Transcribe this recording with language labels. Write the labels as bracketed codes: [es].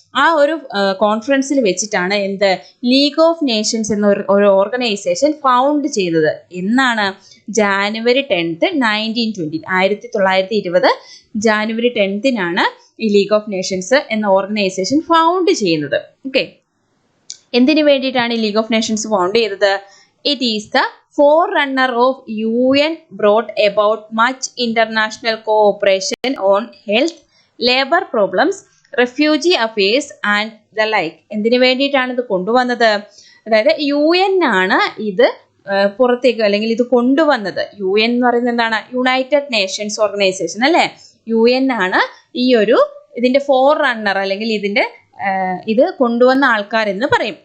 [ml] ആ ഒരു കോൺഫറൻസിൽ വെച്ചിട്ടാണ് ലീഗ് ഓഫ് നേഷൻസ് എന്ന ഒരു ഓർഗനൈസേഷൻ ഫൗണ്ട് ചെയ്തത്. എന്നാണ്? [en] January 10th, 1920, 1920 January 10th [ml] ഈ ലീഗ് ഓഫ് നേഷൻസ് എന്ന ഓർഗനൈസേഷൻ ഫൗണ്ട് ചെയ്യുന്നത്. ഓക്കെ, എന്തിനു വേണ്ടിയിട്ടാണ് ഈ ലീഗ് ഓഫ് നേഷൻസ് ഫൗണ്ട് ചെയ്തത്? [en] It is the forerunner of UN brought about much international cooperation on health, labor problems, refugee affairs and the like. [ml] എന്തിനു വേണ്ടിയിട്ടാണ് ഇത് കൊണ്ടുവന്നത്? അതായത് UN ആണ് ഇത് പുറത്തേക്ക് അല്ലെങ്കിൽ ഇത് കൊണ്ടുവന്നത്. UN എന്ന് പറയുന്നത് എന്താണ്? യുണൈറ്റഡ് നേഷൻസ് ഓർഗനൈസേഷൻ അല്ലേ. UN ആണ് ഇതിന്റെ ഫോർ റണ്ണർ അല്ലെങ്കിൽ ഇത് കൊണ്ടുവന്ന ആൾക്കാരെന്ന് പറയും.